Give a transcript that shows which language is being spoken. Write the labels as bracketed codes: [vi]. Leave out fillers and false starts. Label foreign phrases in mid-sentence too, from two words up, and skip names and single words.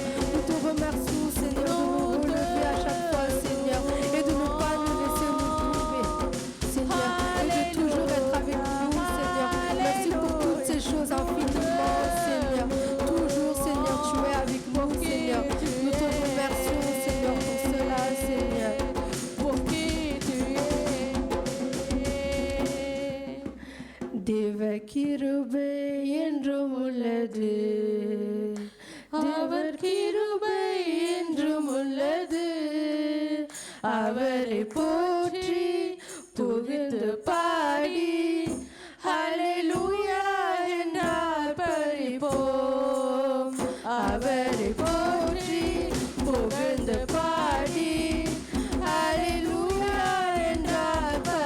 [fr] Nous te remercions, Seigneur, de nous relever à chaque fois, Seigneur, et de ne pas nous laisser nous tomber, Seigneur, et de toujours être avec nous, Seigneur. Merci pour toutes ces choses infiniment, Seigneur. Toujours, Seigneur, tu es avec nous, Seigneur. Nous te remercions, Seigneur, pour cela, Seigneur. Pour qui tu es. [ta] Devakirube என்றும் உள்ளது அவர் கிருபை என்றும் உள்ளது அவரை போற்றி புகழ்ந்து பாடி ஹல்லேலூயா என்றால் பரிபோம் அவரை போற்றி புகழ்ந்து பாடி ஹல்லேலூயா என்றால்